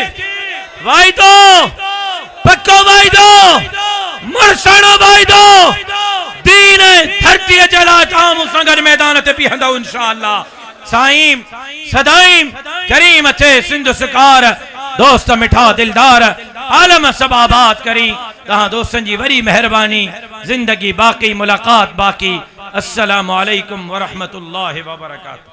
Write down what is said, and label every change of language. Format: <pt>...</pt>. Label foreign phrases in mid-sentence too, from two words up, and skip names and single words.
<sd>वाइदो पक्को वाइदो मुरसणो वाइदो दीन धरती जला ताम संगत मैदान ते बीहंदो इंशाअल्लाह। साईं सदाईं करीम थे सिंध सुकार दोस्त मिठा दिलदार आलम सब आबाद करी। तहां दोस्तन जी वरी मेहरबानी जिंदगी बाकी मुलाकात बाकी।</sd> <ar>السلام عليكم و رحمة الله و بركاته.</ar>